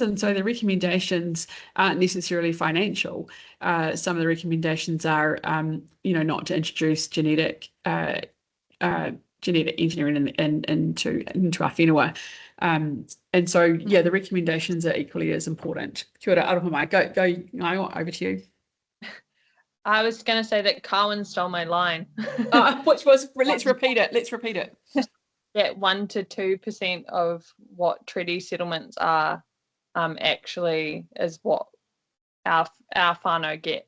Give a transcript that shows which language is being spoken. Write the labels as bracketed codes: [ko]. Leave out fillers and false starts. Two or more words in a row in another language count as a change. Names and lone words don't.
[en] And so the recommendations aren't necessarily financial. Some of the recommendations are, you know, not to introduce genetic engineering into our whenua. And so, yeah, the recommendations are equally as important. [mi] Kia ora, aroha mai. Go, Ngaio, [en] over to you. I was going to say that Carwyn stole my line. Which was, let's repeat it. That 1 to 2% of what treaty settlements are actually is what our whānau get.